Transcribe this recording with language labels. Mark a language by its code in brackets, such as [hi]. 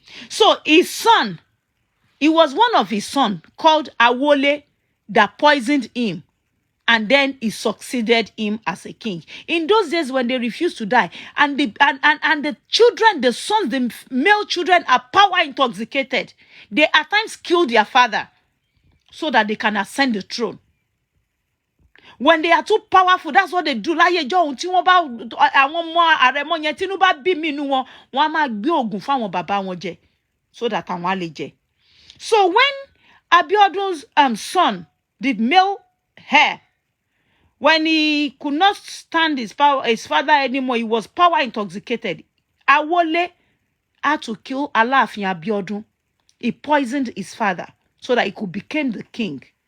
[en] So his son, it was one of his sons called Awole that poisoned him, and then he succeeded him as a king. In those days when they refused to die, and the children, the sons, the male children are power intoxicated, they at times kill their father so that they can ascend the throne. When they are too powerful, that's what they do. [yo] Láyé ìjọ́ ohun tí wọ́n bá àwọn ọmọ àrẹ̀mọ yẹn tínú bá bí mi nínú wọn, wọ́n á máa gbé ògùn fáwọn bàbá wọn jẹ [en] so that [yo] àwọn á lè jẹ. [en] So when Abiodun's son, the male heir, when he could not stand his father anymore, he was power intoxicated. Awole had to kill Aláàfin Abiodun. He poisoned his father so that he could become the king.